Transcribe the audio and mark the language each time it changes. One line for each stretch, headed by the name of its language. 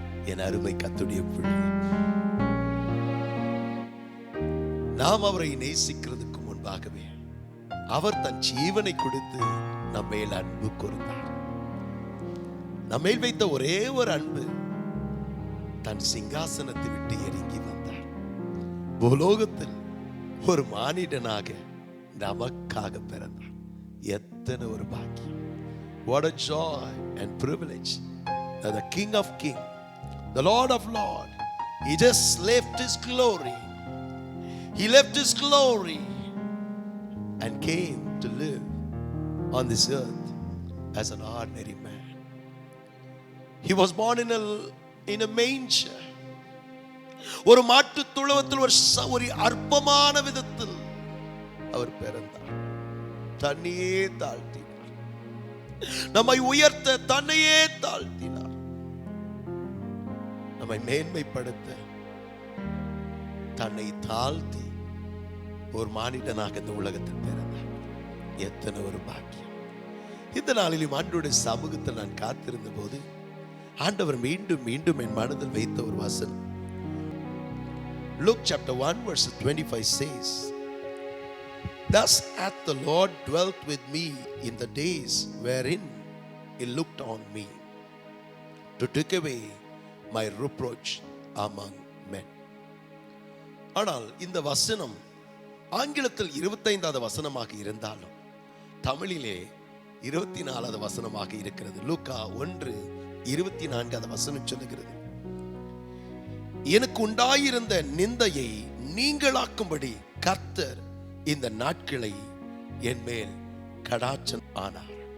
Tamil: என் அருமை கர்த்தருடைய பிள்ளை, நாம் அவரை நேசிக்கிறதுக்கு முன்பாகவே அவர் தன் ஜீவனை கொடுத்து நம்மேல் அன்பு கூர்ந்தார். நம்மேல் வைத்த ஒரே ஒரு அன்பு, தன் சிங்காசனத்தை விட்டு இறங்கி வந்தார். பூலோகத்தில் ஒரு மானிடனாக நமக்காக பிறந்தார். எத்தனை ஒரு பாக்கியம்!
English: What a joy and privilege that the King of Kings, the Lord of Lords, he just left his glory. He left his glory and came to live on this earth as an ordinary man. He was born in a manger.
Tamil: ஒரு மாட்டு தொழுவத்தில் ஒரு அற்பமான விதத்தில் அவர் பிறந்தார். தன்னையே தாழ்த்தினார். நம்மை உயர்த்த தன்னையே தாழ்த்தினார். நம்மை மேன்மைப்படுத்த தன்னை தாழ்த்தி ஒரு மானிடனாக இந்த உலகத்தில் பிறந்தார். எத்தனை ஒரு பாக்கியம்! இந்த நாளிலும் ஆண்டவருடைய சமூகத்தில் நான் காத்திருந்த போது ஆண்டவர் மீண்டும் மீண்டும் என் மனதில் வைத்த ஒரு வசனம்,
English: Luke chapter 1 verse 25 says, Thus hath the Lord dwelt with me in the days wherein he looked on me to take away my reproach among men.
Tamil: ஆனால் இந்த வசனம் ஆங்கிலத்தில் 25வது வசனமாக இருந்தாலும் தமிழிலே 24வது வசனமாக இருக்கிறது. லூக்கா 1:24 வசனம் சொல்லுகிறது, எனக்கு உண்டாயிருந்த நிந்தையை நீங்களாக்கும்படி கர்த்தர் இந்த நாட்களை என் மேல் கடாட்சம் ஆனார்.